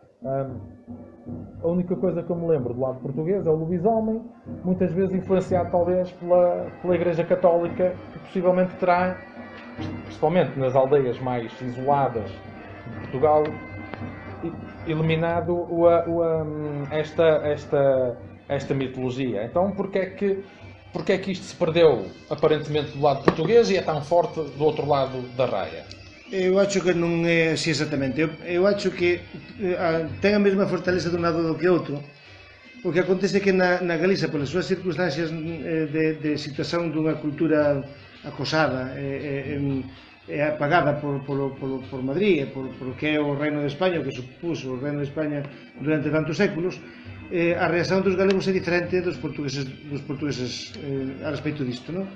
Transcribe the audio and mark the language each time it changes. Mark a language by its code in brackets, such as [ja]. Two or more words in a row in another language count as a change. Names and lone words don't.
[pt] A única coisa que eu me lembro do lado português é o lobisomem, muitas vezes influenciado talvez pela Igreja Católica, que possivelmente terá, principalmente nas aldeias mais isoladas de Portugal, eliminado esta mitologia. Então, porque é que isto se perdeu aparentemente do lado português e é tão forte do outro lado da raia? [gl] Eu acho que non é así exactamente. Eu acho que ten a mesma fortaleza dun lado do que outro, O que acontece é que na Galiza, polas súas circunstancias de situación dunha cultura acosada e apagada por Madrid e por que é o Reino de España, o que supuso o Reino de España durante tantos séculos, a reacción dos galegos é diferente dos portugueses a respecto disto, non?